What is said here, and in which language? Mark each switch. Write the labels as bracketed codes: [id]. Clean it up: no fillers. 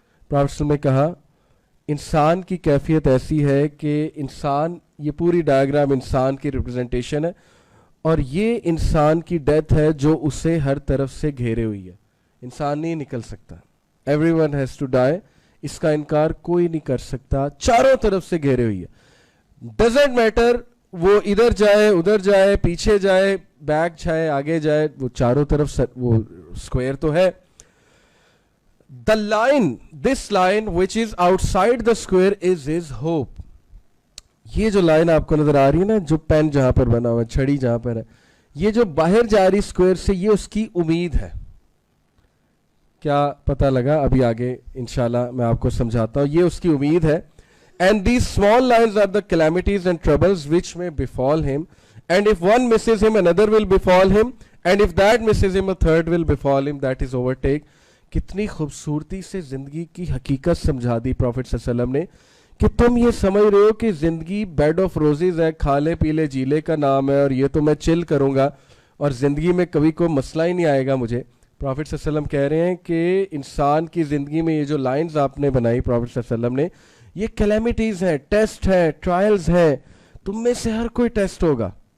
[ur] Prophet صلی اللہ علیہ وسلم نے کہا انسان کی کیفیت ایسی ہے کہ انسان, یہ پوری ڈائیگرام انسان کی ریپرزنٹیشن ہے, اور یہ انسان کی ڈیتھ ہے جو اسے ہر طرف سے گھیرے ہوئی ہے, انسان نہیں نکل سکتا, [en] everyone has to die, [ur] اس کا انکار کوئی نہیں کر سکتا, چاروں طرف سے گھیرے ہوئی ہے. [en] doesn't matter [ur] وہ ادھر جائے ادھر جائے پیچھے جائے بیک جائے آگے جائے, وہ چاروں طرف وہ اسکوائر تو ہے. [en] The line, this line which is outside the square is his hope. [ur] یہ جو لائن آپ کو نظر آ رہی ہے نا, جو پین جہاں پر بنا ہوا ہے, چھڑی جہاں پر ہے, یہ جو باہر جا رہی اسکوائر سے, یہ اس کی امید ہے. کیا پتہ لگا؟ ابھی آگے انشاءاللہ میں آپ کو سمجھاتا ہوں. یہ اس کی امید ہے. [en] And these small lines are the calamities and troubles which may befall him. And if one misses him, another will befall him. And if that misses him, a third will befall him. That is overtake. [ur] کتنی خوبصورتی سے زندگی کی حقیقت سمجھا دی prophet صلی اللہ علیہ وسلم نے, کہ تم یہ سمجھ رہے ہو کہ زندگی [en] bed of roses [ur] ہے, کھالے پیلے جیلے کا نام ہے, اور یہ تو میں چل کروں گا اور زندگی میں کبھی کوئی مسئلہ ہی نہیں آئے گا مجھے. پروفیٹ صلی اللہ علیہ وسلم کہہ رہے ہیں کہ انسان کی زندگی میں یہ جو لائنز آپ نے بنائی پروفیٹ صلی اللہ علیہ وسلم نے, یہ کلیمٹیز ہیں, ٹیسٹ ہیں, ٹرائلز ہیں, تم میں سے ہر کوئی ٹیسٹ ہوگا.